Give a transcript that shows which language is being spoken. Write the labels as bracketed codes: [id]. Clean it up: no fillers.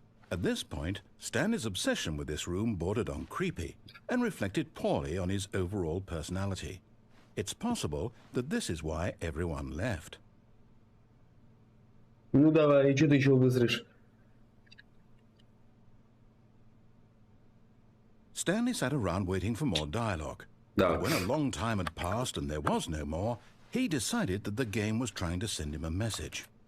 [en] At this point, Stanley's obsession with this room bordered on creepy and reflected poorly on his overall personality. It's possible that this is why everyone left. [ru] Ну давай, что ты еще вызришь? [en] Stanley sat around waiting for more dialogue. [ru] Да. [en] When a long time had passed and there was no more, he decided that the game was trying to send him a message.